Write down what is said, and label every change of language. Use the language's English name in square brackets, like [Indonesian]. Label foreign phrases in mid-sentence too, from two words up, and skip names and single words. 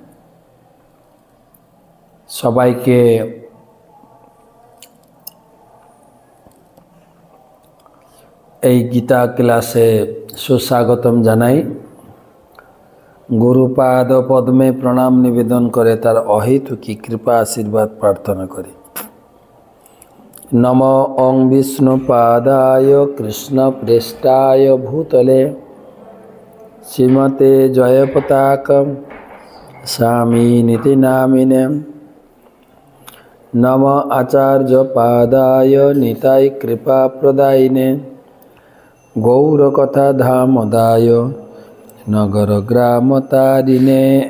[Bangla] সবাইকে এই গীতা ক্লাসে সুস্বাগতম জানাই। গুরুপাদ পদ্মে প্রণাম নিবেদন করে তার অহেতুকি কৃপা আশীর্বাদ প্রার্থনা করি। [Sanskrit] नमो ओं विष्णुपादाय कृष्णप्रेष्ठाय भूतले श्रीमते जयपताकं स्वामिनिति नामिने नम आचार्यपादाय निताय कृपाप्रदायिने गौरकथाधामदाय नगरग्रामतारिणे।